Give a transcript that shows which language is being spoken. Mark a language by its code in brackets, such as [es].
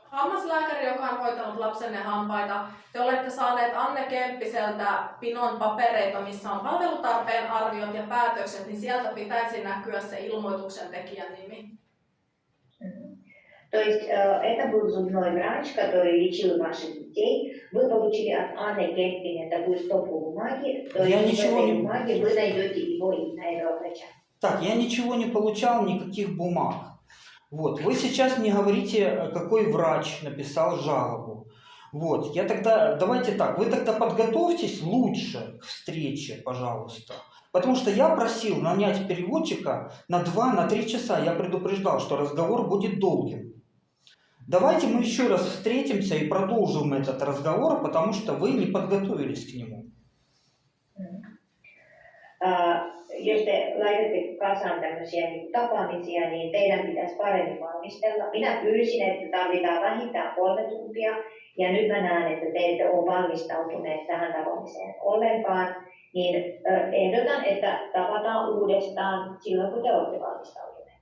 [fi] hammaslääkäri, joka on hoitanut lapsenne hampaita. Te olette saaneet Anne Kemppiseltä pinon papereita, missä on palvelutarpeen arviot ja päätökset, niin sieltä pitäisi näkyä se ilmoituksen tekijän nimi. [ru] То есть это был зубной врач, который лечил ваших детей. Вы получили от Анны Кемпине такую стопку бумаги. То есть в этой бумаге вы найдете его имя этого врача. Так, я ничего не получал, никаких бумаг. Вот, вы сейчас мне говорите, какой врач написал жалобу. Вот, я тогда, давайте так, вы тогда подготовьтесь лучше к встрече, пожалуйста. Потому что я просил нанять переводчика на 2-3 часа. Я предупреждал, что разговор будет долгим. Давайте мы еще раз встретимся и продолжим этот разговор, потому что вы не подготовились к нему. [fi] Jos te laitatte kasaan tämmöisiä tapaamisia, niin teidän pitäisi paremmin valmistella. Minä pyysin, että tarvitaan vähintään 3 tuntia, ja nyt mä näen, että te ette ole valmistautuneet tähän tapaamiseen ollenkaan. Niin ehdotan, että tavataan uudestaan silloin, kun te olette valmistautuneet.